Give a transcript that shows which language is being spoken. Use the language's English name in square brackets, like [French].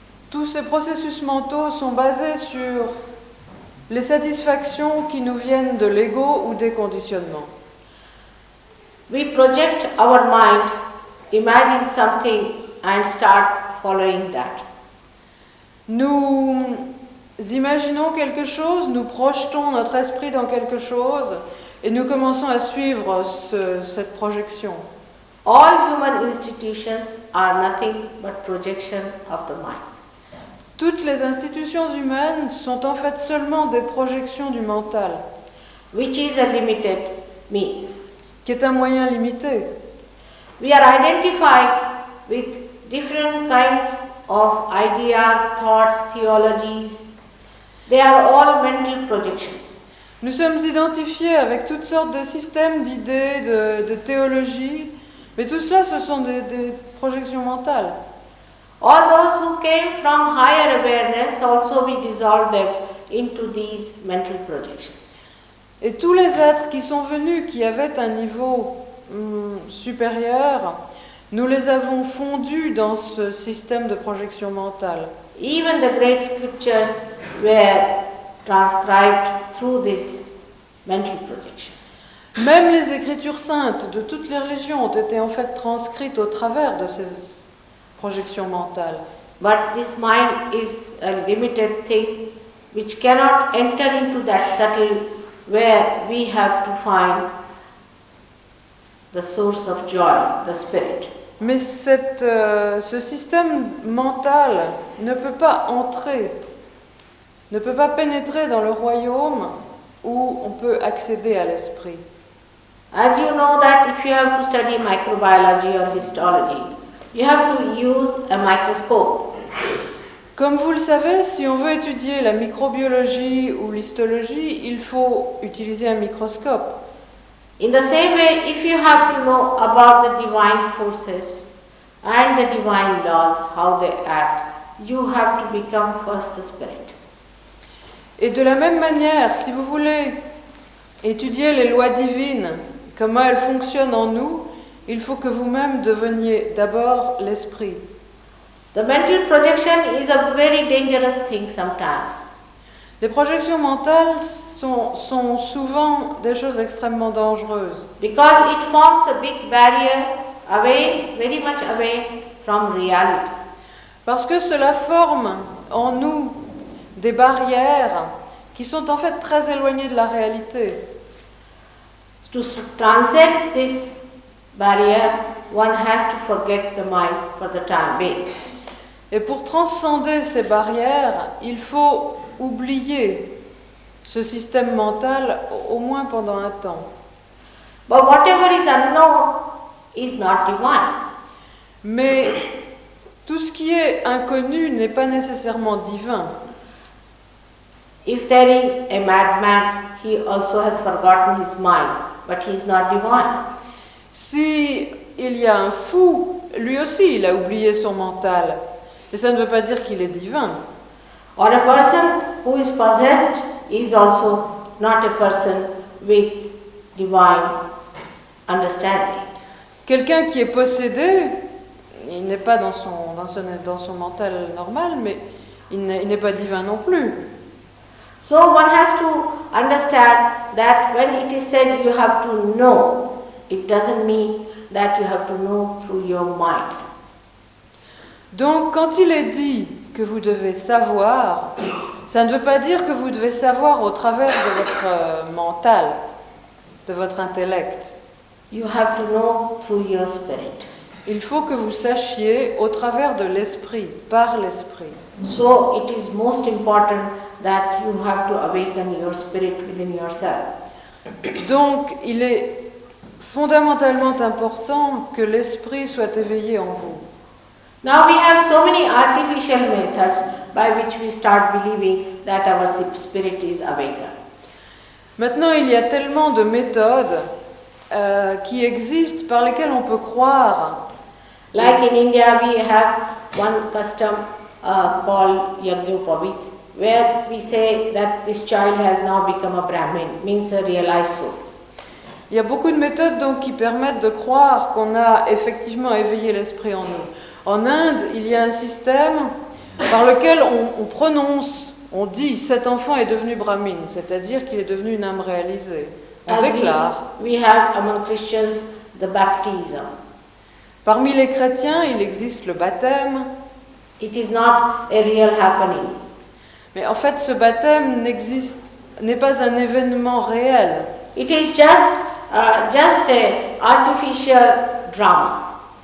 [French] Tous ces processus mentaux sont basés sur les satisfactions qui nous viennent de l'ego ou des conditionnements. [English] We project our mind, imagine something and start following that. [French] Nous imaginons quelque chose, nous projetons notre esprit dans quelque chose et nous commençons à suivre cette projection. [English] All human institutions are nothing but projection of the mind. [French] Toutes les institutions humaines sont en fait seulement des projections du mental, [English] which is a limited means. [French] qui est un moyen limité. [English] We are identified with different kinds of ideas, thoughts, theologies. They are all mental projections. [French] Nous sommes identifiés avec toutes sortes de systèmes d'idées, de théologie, mais tout cela, ce sont des projections mentales. [English] All those who came from higher awareness also we dissolve them into these mental projections. [French] Et tous les êtres qui sont venus, qui avaient un niveau supérieur, nous les avons fondus dans ce système de projection mentale. [English] Even the great scriptures were transcribed through this mental projection. [French] Même les écritures saintes de toutes les religions ont été en fait transcrites au travers de ces projections mentales. [English] But this mind is a limited thing which cannot enter into that subtle where we have to find the source of joy, the spirit. [French] Mais ce système mental ne peut pas entrer, ne peut pas pénétrer dans le royaume où on peut accéder à l'esprit. [English] As you know that if you have to study microbiology or histology, you have to use a microscope. [French] Comme vous le savez, si on veut étudier la microbiologie ou l'histologie, il faut utiliser un microscope. [English] In the same way, if you have to know about the divine forces and the divine laws, how they act, you have to become first the spirit. [French] Et de la même manière, si vous voulez étudier les lois divines, comment elles fonctionnent en nous, il faut que vous-même deveniez d'abord l'esprit. [English] The mental projection is a very dangerous thing sometimes. [French] Les projections mentales sont souvent des choses extrêmement dangereuses [English] Because it forms a big barrier away, very much away from reality. [French] parce que cela forme en nous des barrières qui sont en fait très éloignées de la réalité. [English] To transcend this barrier, one has to forget the mind for the time being. [French] Et pour transcender ces barrières, il faut oublier ce système mental au moins pendant un temps. [English] But whatever is unknown is not divine. [French] Mais tout ce qui est inconnu n'est pas nécessairement divin. [English] If there is a madman, he also has forgotten his mind, but he is not divine. [French] Si il y a un fou, lui aussi il a oublié son mental. Mais ça ne veut pas dire qu'il est divin. [English] Or a person who is possessed is also not a person with divine understanding. [French] Quelqu'un qui est possédé, il n'est pas dans son mental normal, mais il n'est pas divin non plus. [English] So one has to understand that when it is said you have to know, it doesn't mean that you have to know through your mind. [French] Donc quand il est dit que vous devez savoir, ça ne veut pas dire que vous devez savoir au travers de votre mental, de votre intellect. [English] You have to know through your spirit. [French] Il faut que vous sachiez au travers de l'esprit, par l'esprit. [English] So it is most important that you have to awaken your spirit within yourself. [French] Donc il est fondamentalement important que l'esprit soit éveillé en vous. [English] Now we have so many artificial methods by which we start believing that our spirit is awakened. [French] Maintenant, il y a tellement de méthodes qui existent par lesquelles on peut croire. [English] Like in India, we have one custom called Yagnopavit, where we say that this child has now become a Brahmin, means a realized soul. [French] Il y a beaucoup de méthodes donc qui permettent de croire qu'on a effectivement éveillé l'esprit en nous. En Inde, il y a un système par lequel on prononce, on dit cet enfant est devenu brahmine, c'est-à-dire qu'il est devenu une âme réalisée. On déclare. [English] We have among Christians the baptism. [French] Parmi les chrétiens, il existe le baptême. [English] It is not a real happening. [French] Mais en fait, ce baptême n'est pas un événement réel. [English] It is just a artificial drama.